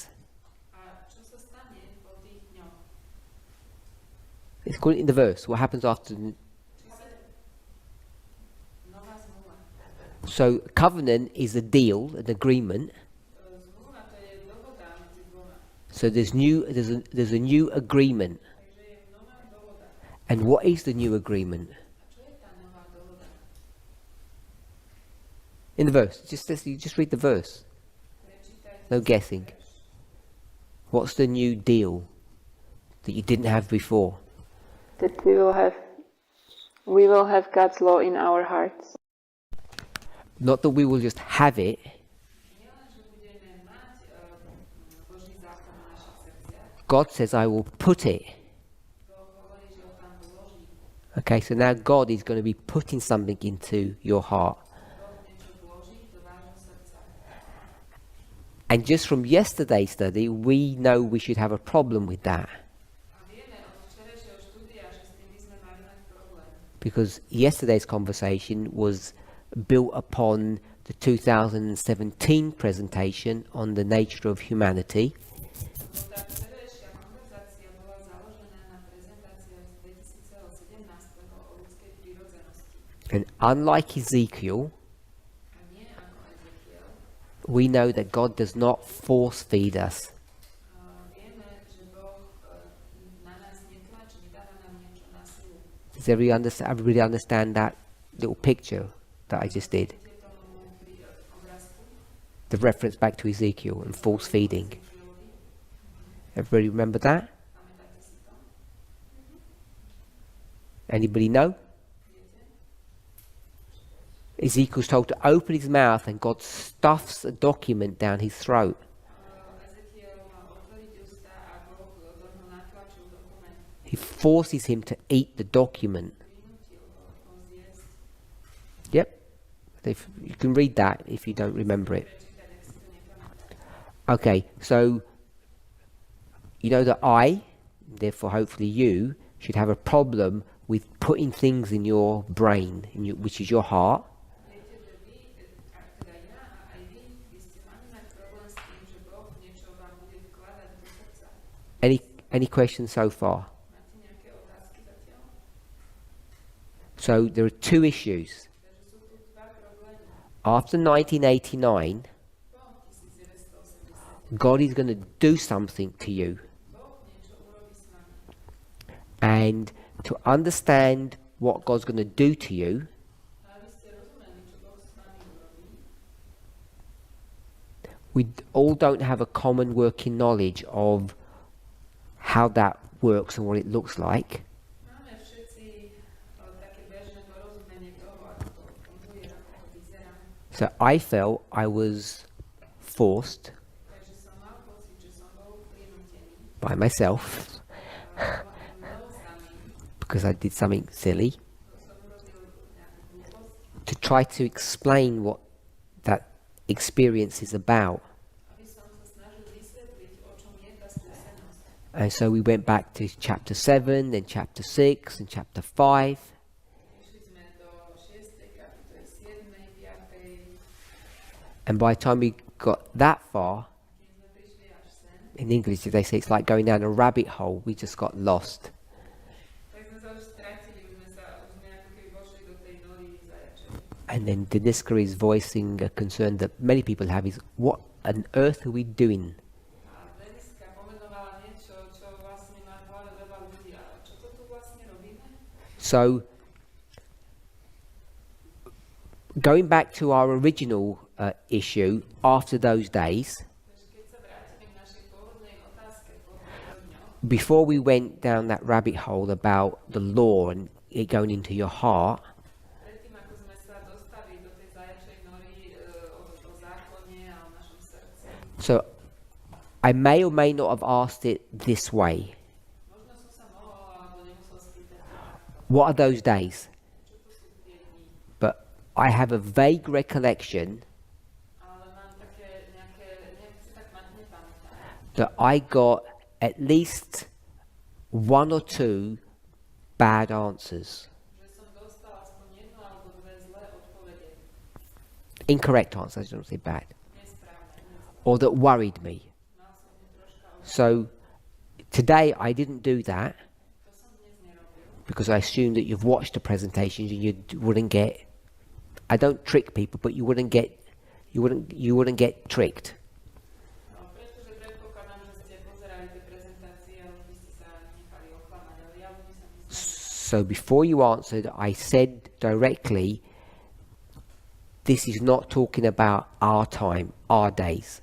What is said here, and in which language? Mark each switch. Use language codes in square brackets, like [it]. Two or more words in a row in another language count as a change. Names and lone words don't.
[sk] A čo sa stane po tých dňoch? [en] It's called in the verse. What happens after? [sk] Či sa nová zmluva. [en] So covenant is a deal, an agreement. [sk] Zmluva to je dohoda medzi dvoma. [en] So there's a new agreement. [sk] Takže je nová dohoda. [en] And what is the new agreement? [sk] A čo je tá nová dohoda? [en] In the verse. You just read the verse. [sk] Prečítajte [en] No [sk] si [en] guessing. [sk] verš. [en] What's the new deal that you didn't have before? That we will have God's law in our hearts. Not that we will just have it, [sk] Nielen, že budeme mať Boží zákon v našich srdciach, [en] God says, I will put it. [sk] Boh hovorí, že ho tam vloží. [en] Okay, so now God is going to be putting something into your heart. [sk] Boh niečo vloží do vášho srdca. [en] And just from yesterday's study, we know we should have a problem with that. [sk] A vieme od včerajšieho štúdia, že s tým by sme mali mať problém. [en] Because yesterday's conversation was built upon the 2017 presentation on the nature of humanity. [sk] Lebo tá včerajšia konverzácia bola založená na prezentáciách z 2017 o ľudskej prírodzenosti. [en] And unlike Ezekiel, [sk] A nie ako Ezekiel. [en] we know that God does not force feed us. [sk] Vieme, že Boh na nás netlačí, nedáva nám niečo na silu. [en] Does everybody understand that little picture that I just did? [sk] Ide tomu pri obrázku [en] The reference back to Ezekiel and force feeding. [sk] Ezekielovi. [en] Everybody remember that? [sk] Pamätáte si to? [en] Anybody know? [sk] Viete? [en] Ezekiel's told to open his mouth and God stuffs a document down his throat. [sk] Ezekiel mal otvoriť ústa a Boh do toho natlačil dokument. [en] He forces him to eat the document. [sk] Prinútil ho zjesť. [en] Yep. You can read that if you don't remember it. [sk] Prečítať, ak si to nepamätáte. [en] Okay, so you know that I, therefore hopefully you, should have a problem with putting things in your brain, which is your heart, [sk] Viete, že vy, a teda ja a aj vy, by ste mali mať problém s tým, že Boh niečo vám bude vkladať do srdca. [en] Any questions so far? [sk] Máte nejaké otázky zatiaľ? [en] So there are two issues. [sk] Takže sú tu dva problémy. [en] After 1989, [sk] Po 1989 [en] God is going to do something to you. [sk] Boh niečo urobí s vami. [en] And to understand what God's going to do to you, [sk] A aby ste rozumeli, čo Boh s vami urobí, [en] we all don't have a common working knowledge of how that works and what it looks like. [sk] máme všetci také bežné porozumenie toho, ako to funguje, ako to vyzerá. [en] So I felt I was forced [sk] Takže som mal pocit, že som bol prinútený [en] by myself [sk] mnou samým, [en] because I did something silly [sk] som urobil nejakú hlúposť, [en] to try to explain what that experience is about. [sk] aby som sa snažil vysvetliť, o čom je tá skúsenosť. [en] And so we went back to chapter 7, then chapter 6, and chapter 5. [sk] Išli sme do 6. kapitoly, 7., 5., [en] And by the time we got that far, [sk] kým sme prišli až sem, [en] in English they say it's like going down a rabbit hole. We just got lost. [sk] tak sme sa už stratili, už sme ako keby vošli do tej nory zajačej. [en] And then Deniska is voicing a concern that many people have is, what on earth are we doing? [sk] A Deniska pomenovala niečo, čo vlastne má v hlave veľa ľudí. A čo to tu vlastne robíme? [en] So, going back to our original issue, after those days, [sk] Takže keď sa vrátime k našej pôvodnej otázke po týchto dňoch, [en] before we went down that rabbit hole about the law and it going into your heart, [sk] predtým ako sme sa dostali do tej zajačej nory o zákone a o našom srdci, [en] so I may or may not have asked it this way. [sk] možno som sa mohol alebo nemusel spýtať takto, [en] What are those days? [sk] čo to sú tie dni. [en] But I have a vague recollection [sk] Ale mám také nejak si tak matne pamätám, [en] that I got at least one or two bad answers, [sk] že som dostal aspoň jednu alebo dve zlé odpovede, [en] incorrect answers, I don't say bad, [sk] nesprávne. [en] or that worried me. [sk] Mal som ju troška [en] So today I didn't do that [sk] to som dnes nerobil, [en] because I assumed that you've watched the presentations and you wouldn't get. I don't trick people, but you wouldn't get tricked. [sk] pretože predpokladám, že ste pozerali tie prezentácie a už by ste sa nechali oklamať, ale ja by som myslel, [en] So before you answered, I said directly, this is not talking about our time, our days.